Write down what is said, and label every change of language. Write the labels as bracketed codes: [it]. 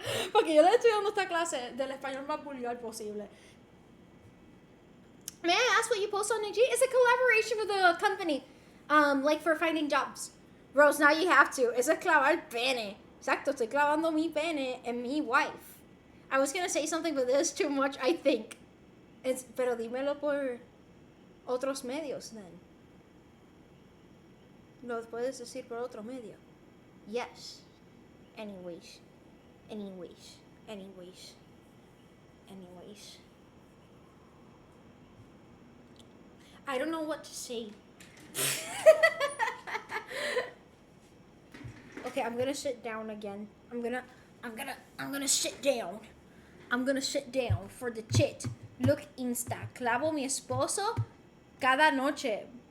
[es] Porque yo le estoy dando esta clase del español más vulgar posible. [en] May I ask what you post on IG? It's a collaboration with a company, like for finding jobs. Rose, now you have to. It's a [es] clavar pene. Exacto, estoy clavando mi pene en mi [en] wife. I was gonna say something, but there's too much, I think. [es] Pero dímelo por otros medios, [en] then. [es] Lo puedes decir por otro medio. [en] Yes. Anyways. I don't know what to say. Okay, I'm gonna sit down again. I'm gonna sit down. I'm gonna sit down for the chit. Look, Insta. [es] Clavo mi esposo cada noche.